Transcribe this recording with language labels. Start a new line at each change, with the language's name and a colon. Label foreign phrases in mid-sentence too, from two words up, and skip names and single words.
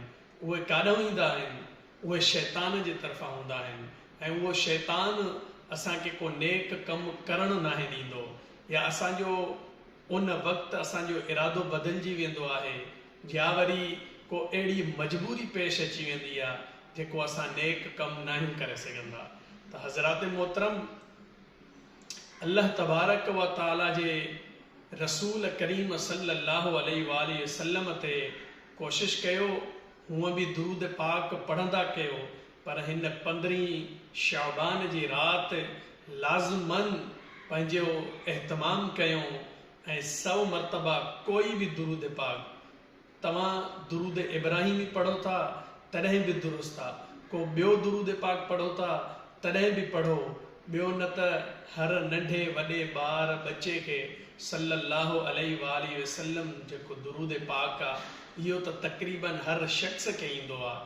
Sindhi: उहे काॾों ईंदा आहिनि, उहे शैतान जे तरफ़ां हूंदा आहिनि ऐं उहो शैतान असांखे को नेक कमु करणु नाहे ॾींदो, या असांजो उन वक़्तु असांजो इरादो बदिलजी वेंदो आहे, या वरी को अहिड़ी मजबूरी पेश अची वेंदी आहे जेको असां नेक कमु नाहियूं करे सघंदा। त हज़रात मोहतरम, अल्लाह
Arabic: تبارك وتعالى
Sindhi: जे रसूल करीम
Arabic: صلى الله عليه وآله وسلم
Sindhi: ते कोशिश कयो, हूअं बि दुरूद पाक पढ़ंदा कयो, पर हिन 15 शाबान जी रात लाज़मन पंहिंजो एहतमाम कयूं ऐं 100 मरतबा कोई भी दुरूद पाक तव्हां दुरूद इब्राहिमी पढ़ो था तॾहिं बि दुरुस्त आहे, को ॿियो दुरूद पाक पढ़ो था तॾहिं बि पढ़ो, ॿियो न त हर नंढे वॾे ॿार बच्चे खे
Arabic: صلى الله عليه وسلم
Sindhi: जेको दुरूद पाक आहे इहो त तक़रीबन हर शख़्स खे ईंदो आहे।